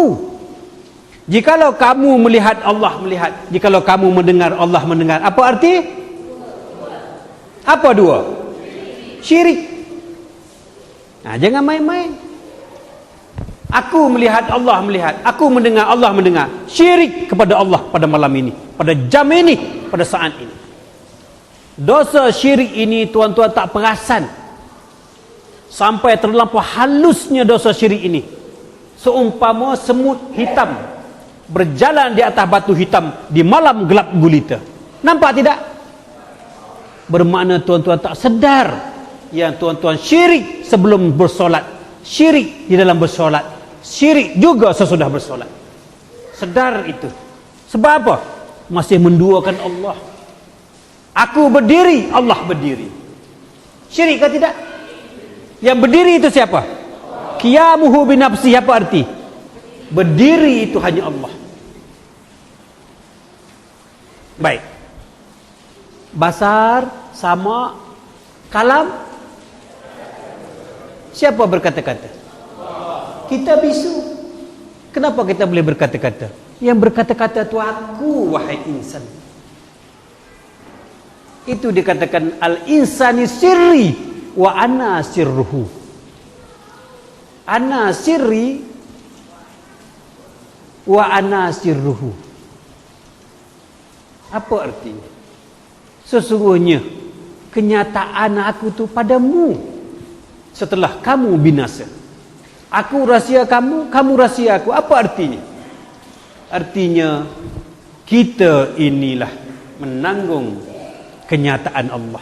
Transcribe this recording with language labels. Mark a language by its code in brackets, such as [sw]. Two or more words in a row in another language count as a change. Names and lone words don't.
[ms] Jikalau kamu melihat Allah melihat, jikalau kamu mendengar Allah mendengar, apa arti? Apa dua? Syirik. Jangan main-main. Aku melihat, Allah melihat. Aku mendengar, Allah mendengar. Syirik kepada Allah pada malam ini, pada jam ini, pada saat ini. Dosa syirik ini tuan-tuan tak perasan. Sampai terlampau halusnya dosa syirik ini. Seumpama semut hitam berjalan di atas batu hitam di malam gelap gulita. Nampak tidak? Bermakna tuan-tuan tak sedar yang tuan-tuan syirik sebelum bersolat, syirik di dalam bersolat, syirik juga sesudah bersolat. Sedar itu. Sebab apa? Masih menduakan Allah. Aku berdiri, Allah berdiri. Syirik ke tidak? Yang berdiri itu siapa? [ar] قيامه بنفسه. [ms] Apa arti? Berdiri itu hanya Allah. Baik. [ar] بصر، سمع، كلام. [ms] Siapa berkata-kata? Kita bisu. Kenapa kita boleh berkata-kata? Yang berkata-kata itu aku, wahai insan. Itu dikatakan [ar] الإنسان سري وأنا سره. أنا سري وأنا سره. [ms] Apa artinya? Sesungguhnya kenyataan aku tu padamu setelah kamu binasa. Aku rahsia kamu, kamu rahsia aku. Apa artinya? Artinya kita inilah menanggung kenyataan Allah.